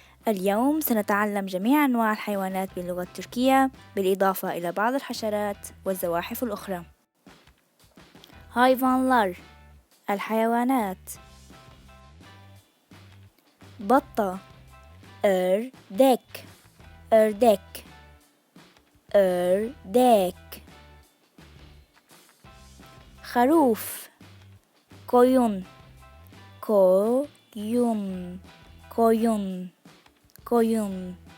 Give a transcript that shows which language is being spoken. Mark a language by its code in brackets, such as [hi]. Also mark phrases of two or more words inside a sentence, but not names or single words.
[ar] اليوم سنتعلم جميع أنواع الحيوانات باللغة التركية بالإضافة إلى بعض الحشرات والزواحف الأخرى. hayvanlar الحيوانات. [tr] بطة ördek ördek ördek. خروف koyun koyun koyun koyun.